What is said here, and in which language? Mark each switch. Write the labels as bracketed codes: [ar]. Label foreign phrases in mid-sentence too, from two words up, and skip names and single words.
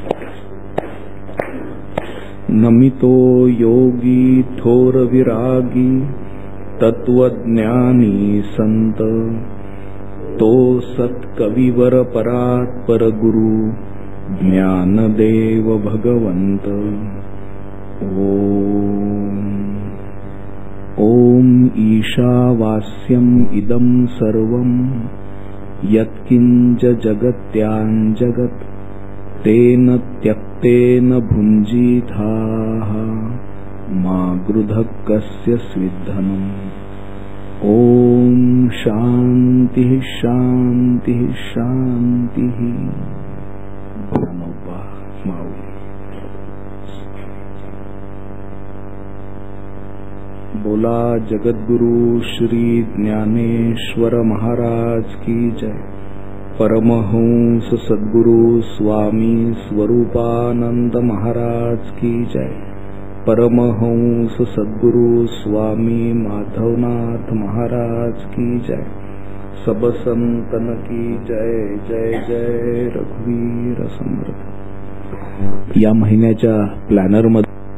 [mr] नमितो योगी थोर विरागी तत्वज्ञानी संत तो सत्कविवर परात्पर गुरु ज्ञानदेव भगवंत. [sa] ओम ईशावास्यम इदं सर्वं यत्किंच जगत्यां जगत् तेन त्यक्तेन भुञ्जीथाः मा गृधः कस्य स्विद्धनम्. ओम शांति शांति शांति. [hi] बोला जगद्गुरु श्री ज्ञानेश्वर महाराज की जय. परमहंस सद्गुरु स्वामी स्वरूपानंद महाराज की जय. परमहंस सद्गुरु स्वामी माधवनाथ महाराज की जय. सब संतन की जय. [mr] जय जय रघुवीर समर्थ. या महिन्याच्या प्लॅनर मध्ये